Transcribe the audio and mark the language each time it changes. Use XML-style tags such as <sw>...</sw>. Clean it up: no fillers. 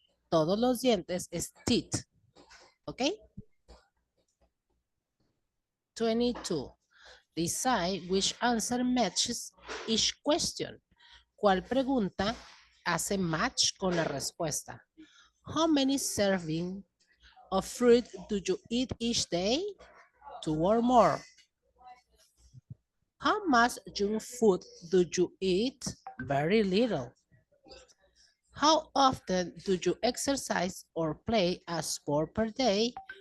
<es>Todos los dientes es teeth. ¿Ok? 22.</es> <en>Decide which answer matches each question.</en> <es>¿Cuál pregunta hace match con la respuesta?</es> <en>How many servings of fruit do you eat each day? 2 or more. How much junk food do you eat? Very little. How often do you exercise or play a sport per day?</en>